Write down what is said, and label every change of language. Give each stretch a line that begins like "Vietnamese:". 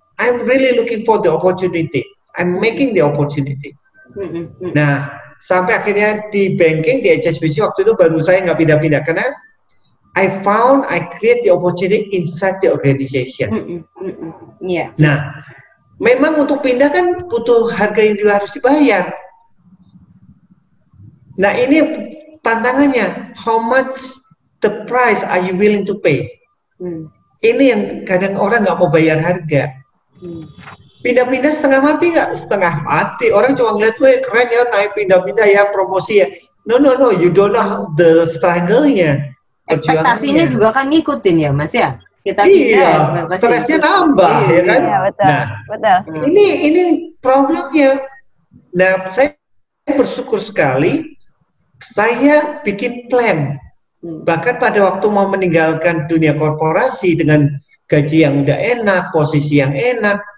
English: I'm really looking for the opportunity. I'm making the opportunity.
Indonesian: Nah, sampai akhirnya di banking, di HSBC waktu itu baru saya nggak pindah-pindah.
English: Karena I create the opportunity inside the organization.
Indonesian: Nah, memang untuk pindah kan butuh harga yang juga harus dibayar. Nah, ini tantangannya.
English: How much the price are you willing to pay?
Indonesian: Ini yang kadang orang nggak mau bayar harga. Pindah-pindah setengah mati nggak? Setengah mati. Orang cuma ngeliat, weh keren ya naik pindah-pindah ya, promosi ya.
English: No, you don't know the struggle-nya.
Indonesian: Ekspektasinya juga kan ngikutin ya Mas ya? Kita pindah, stresnya nambah, ya kan? Iya, betul. Nah, betul. Ini problemnya. Nah, saya bersyukur sekali saya bikin plan. Bahkan pada waktu mau meninggalkan dunia korporasi dengan gaji yang udah enak, posisi yang enak.